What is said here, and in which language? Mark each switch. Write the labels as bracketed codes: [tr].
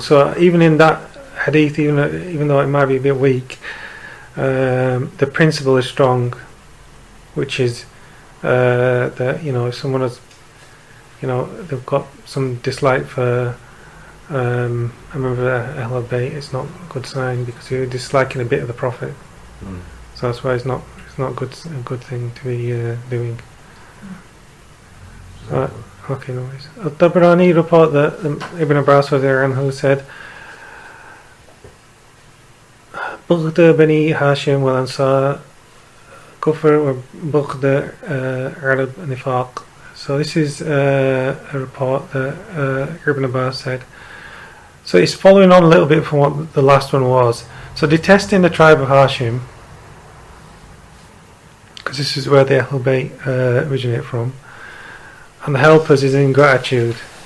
[en] So even in that hadith, even though it might be a bit weak, the principle is strong, which is that if someone has, they've got some dislike for. I remember Ahl Al Bayt. It's not a good sign because you're disliking a bit of the Prophet. So that's why it's not a good thing to be doing. Okay, no worries. Al-Tabarani report that Ibn Abbas who said, [ar] بغض بني هاشم والأنصار كفر وبغض عرب نفاق. [en] So this is a report that Ibn Abbas said. So it's following on a little bit from what the last one was. So detesting the tribe of Hashim, because this is where the Ahl Al Bayt originate from, and the helpers is ingratitude.